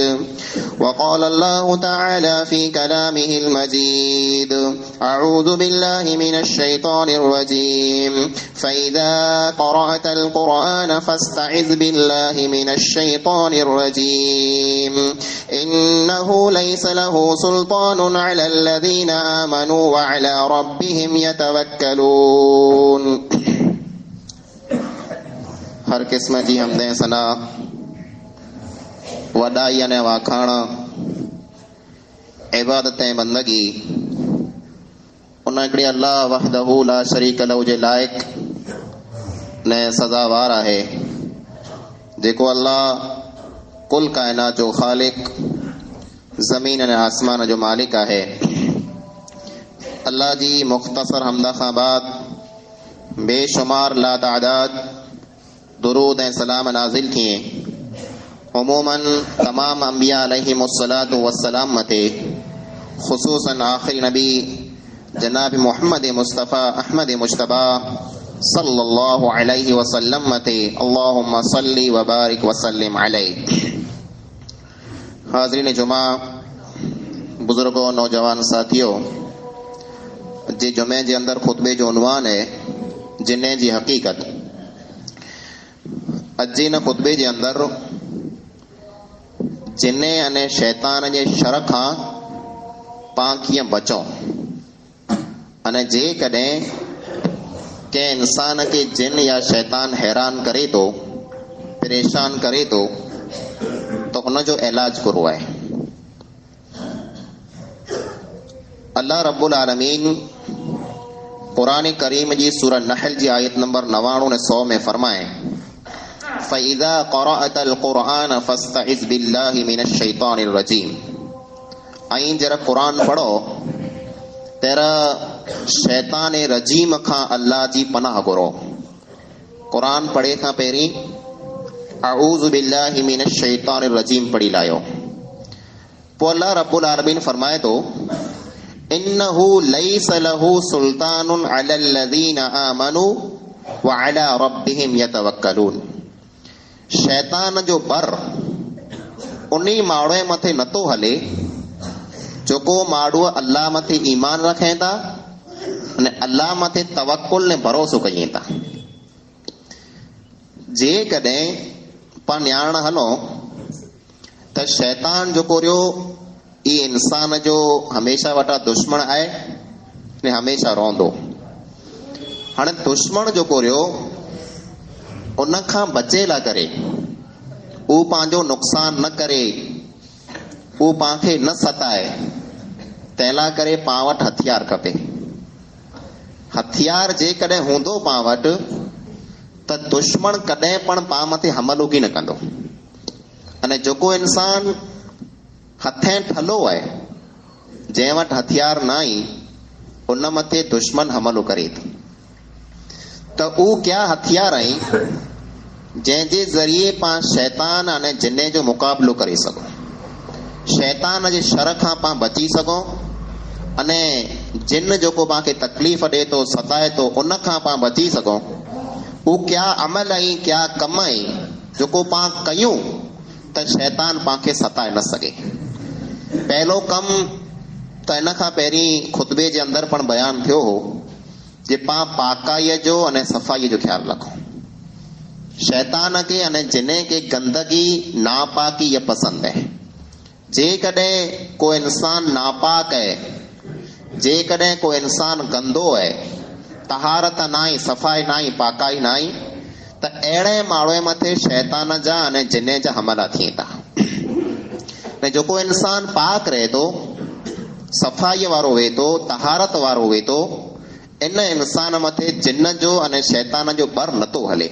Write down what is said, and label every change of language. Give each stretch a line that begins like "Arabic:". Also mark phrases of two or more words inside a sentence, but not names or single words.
Arabic: وقال الله تعالى في كلامه المجيد أعوذ بالله من الشيطان الرجيم فإذا قرأت القرآن فاستعذ بالله من الشيطان الرجيم إنه ليس له سلطان على الذين آمنوا وعلى ربهم يتوكلون.
Kachhi: हर किस्म जी हमदे सना वडाई ने वाखाण इबादतें बंदगी उन हिकिड़े अल्लाह
Arabic: وحده لا شريك له
Kachhi: जे लाइक ने सज़ावार आहे जेको अल्लाह कुल कायनात जो ख़ालिक ज़मीन ने आसमान जो मालिक आहे। अल्लाह जी मुख्तसर हमदा खां बाद बेशुमार लातादाद दुरूद ऐं सलाम नाज़िल थिए उमूमन तमाम अंबिया
Arabic: عليهم الصلاة والسلام
Kachhi: मते ख़ुसूसन आखिरी नबी जनाब मोहम्मद मुस्तफ़ा अहमद मुश्तबा
Arabic: صلى الله عليه وسلم
Kachhi: मते
Arabic: اللهم صل وبارك وسلم عليه.
Kachhi: हाज़रीन जुमा, बुजुर्गों, नौजवान साथियों, जे जुमे जे अंदर खुतबे जो उन्वान है जिन्ने जी हकीकत। अजी न खुतबे जे अंदर जिन्ने अने शैतान जे शर खां पां कीअं बचूं अने जे कॾहिं कंहिं इंसान के जिन या शैतान हैरान करे तो परेशान करे तो हुन जो इलाज करो आहे।
Arabic: الله رب العالمين
Kachhi: कुरान करीम जी सूरह नहल जी आयत नंबर 99 ने 100 में फरमाए
Arabic: فإذا قرأت القرآن فاستعذ بالله من الشيطان الرجيم.
Kachhi: ऐं जरा कुरान पढ़ो तेरा शैतान रजीम खां अल्लाह जी पनाह घुरो। कुरान पढ़े खां पहिरीं
Arabic: أعوذ بالله من الشيطان الرجيم
Kachhi: पढ़ी लायो। पोइ
Arabic: الله رب العالمين
Kachhi: फरमाए थो
Arabic: إنه ليس له سلطان على الذين آمنوا وعلى ربهم يتوكلون.
Kachhi: शैतान जो बर उन्हीं माण्हूअ मथे नथो हले जेको माण्हू अल्लाह मथे ईमान रखे था अने अल्लाह मथे तवक्कुल ने भरोसो कयूं था। जेकॾहिं पाण ॼाण हलो त शैतान जेको रहियो ये इंसान जो हमेशा वटा दुश्मन आहे ने हमेशा रहंदो। हाणे दुश्मन जेको रहियो उन खां बचे ला करे उ पंहिंजो नुक़सान न करे, उ पांखे न सताए, तंहिंला करे पां वटि हथियार खपे। हथियार जेकॾहिं हूंदो पां वटि त दुश्मन कॾहिं पण पां मथे हमलो की न कंदो। अने जेको इंसान हथें ठलो आहे, जंहिं वटि हथियार न आई, उन मथे दुश्मन हमलो करे थो। त उ क्या हथियार आहिनि जंहिंजे ज़रिए पां शैतान अने जिन्ने जो मुक़ाबिलो करे सघो, शैतान जे शर खां पां बची सघो, अने जिन जेको पांखे तकलीफ़ ॾे थो, सताए थो, उन खां पां बची सघो। उ क्या अमल आई, क्या कम आई जेको पां कयूं त शैतान पांखे सताए न सघे। पहलो कम त इन खां पहिरीं खुतबे जे अंदरि पण बयान थियो हो जे पां पाकाईअ जो अने सफ़ाईअ जो ख्याल रखो। शैतान के अने जिने के गंदगी नापाकी ये पसंद है। जेकॾहिं को इंसान नापाक है, जेकॾहिं को इंसान गंदो है, तहारत नाई, सफ़ाई नाई, पाकाई नाई, त अहिड़े माण्हूअ मथे शैतान जा अने जिने जा हमला थिए था। ऐं जेको इंसान पाक रहे थो, सफ़ाईअ वारो वे थो, तहारत वारो वे थो, इन इंसान मथे जिन जो अने शैतान जो बर नथो हले।